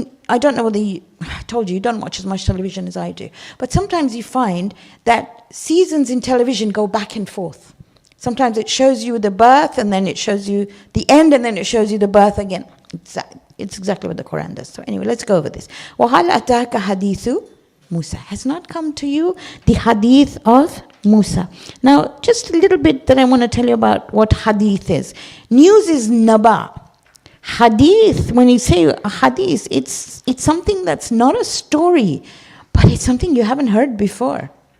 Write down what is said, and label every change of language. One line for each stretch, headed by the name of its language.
English: I don't know whether I told you don't watch as much television as I do. But sometimes you find that seasons in television go back and forth. Sometimes it shows you the birth, and then it shows you the end, and then it shows you the birth again. It's exactly what the Qur'an does. So anyway, let's go over this.
Arabic: وَهَلْ أَتَاكَ حَدِيثُ Musa.
English: Has not come to you the hadith of Musa. Now, just a little bit that I want to tell you about what hadith is. News is naba. Hadith, when you say a hadith, it's something that's not a story, but it's something you haven't heard before.